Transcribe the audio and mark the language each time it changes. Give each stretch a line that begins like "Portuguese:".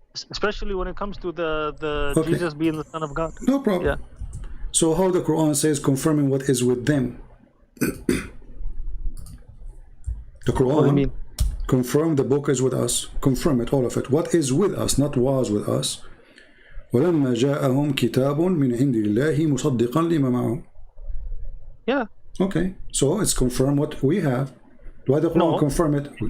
English: Especially when it comes to the Jesus being the Son of God. No problem. Yeah. So how the Quran says confirming what is with them. The Quran What do you mean? confirm the book is with us. Confirm it, all of it. What is with us, not was with us.
Arabic: ولما جاءهم كتاب من عند الله مصدقا لما معهم.
English: Yeah. Okay, so it's confirm what we have. Why the Quran confirm it?